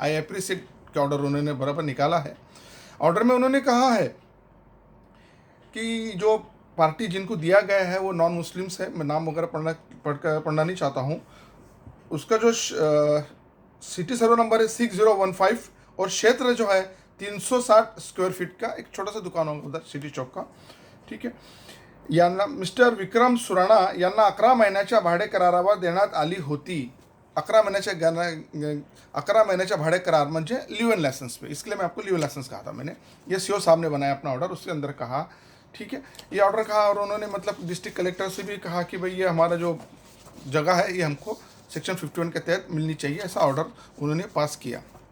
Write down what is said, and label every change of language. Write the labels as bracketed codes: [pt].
[en] I appreciate [hi] के order उन्होंने बराबर निकाला है। ऑर्डर में उन्होंने कहा है कि जो पार्टी जिनको दिया गया है वो नॉन मुस्लिम्स है। मैं नाम वगैरह पढ़ना नहीं चाहता हूँ। उसका जो सिटी सर्वे नंबर है 6015 और क्षेत्र जो है 360 स्क्वेअर फीट का एक छोटा सा दुकान होगा उधर सिटी चौक का। [mr] ठीक है, यांना मिस्टर विक्रम सुराणा यांना 11 महिन्याच्या भाडे करारावर देण्यात आली होती। 11 महिन्याच्या भाडे करार म्हणजे [hi] लिव इन लाइसेंस पे, इसके लिए मैं आपको लिव इन लाइसेंस कहा था मैंने। ये सीओ साहब ने बनाया अपना ऑर्डर, उसके अंदर कहा। ठीक है, ये ऑर्डर कहा और उन्होंने मतलब डिस्ट्रिक्ट कलेक्टर से भी कहा कि भाई ये हमारा जो जगह है ये हमको सेक्शन 51 के तहत मिलनी चाहिए, ऐसा ऑर्डर उन्होंने पास किया।